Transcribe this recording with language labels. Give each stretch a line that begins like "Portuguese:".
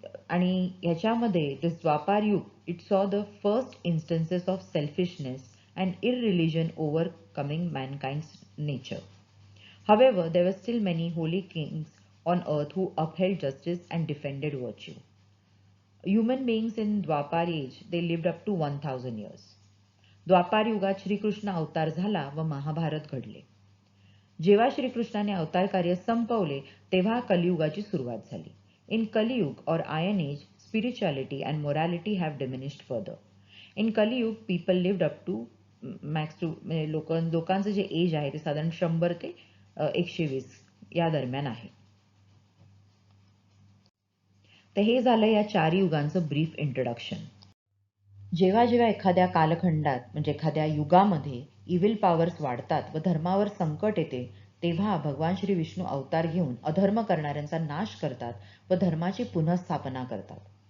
Marathi: आणि ह्याच्यामध्ये
English: This Dwapar Yuga it saw the first instances of selfishness and irreligion overcoming mankind's nature. However, there were still many holy kings on earth who upheld justice and defended virtue. Human beings in Dwapar age, they lived up to 1000 years.
Marathi: Dwapar युगात श्रीकृष्ण अवतार झाला व महाभारत घडले. जेव्हा श्रीकृष्णाने अवतार कार्य संपवले तेव्हा कलियुगाची सुरुवात झाली.
English: In Kali Yuga or Iron Age, spirituality and morality have diminished further. In Kali Yuga, people lived up to max to
Marathi: लोकांचं जे एज आहे ते साधारण 100 ते 120 या दरम्यान आहे. तर हे झालं या 4 युगांचं ब्रीफ इंट्रोडक्शन. जेव्हा जेव्हा एखाद्या कालखंडात म्हणजे एखाद्या युगामध्ये इव्हिल पॉवर्स वाढतात व धर्मावर संकट येते, तेव्हा भगवान श्री विष्णू अवतार घेऊन अधर्म करणाऱ्यांचा नाश करतात व धर्माची पुनःस्थापना करतात.